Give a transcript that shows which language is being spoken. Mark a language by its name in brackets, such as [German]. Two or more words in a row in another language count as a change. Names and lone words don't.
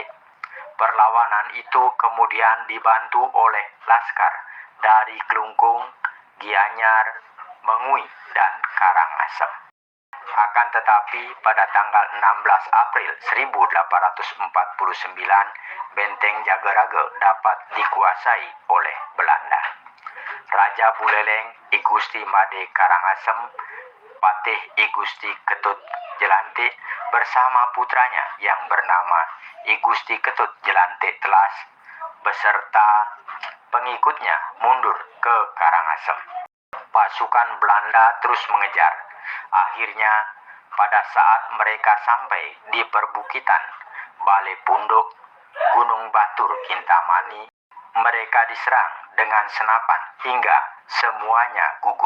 [Indonesian] Perlawanan itu kemudian dibantu oleh laskar dari Klungkung, Gianyar, Mengui, dan Karangasem. Akan tetapi pada tanggal 16 April 1849, benteng Jageraga dapat dikuasai oleh Belanda. Raja Buleleng I Gusti Made Karangasem, Patih I Gusti Ketut Jelanthe bersama putranya yang bernama I Gusti Ketut Jelanthe Telas beserta pengikutnya mundur ke Karangasem. Pasukan Belanda terus mengejar. Akhirnya pada saat mereka sampai di perbukitan Balai Punduk, Gunung Batur Kintamani, mereka diserang dengan senapan hingga semuanya gugur.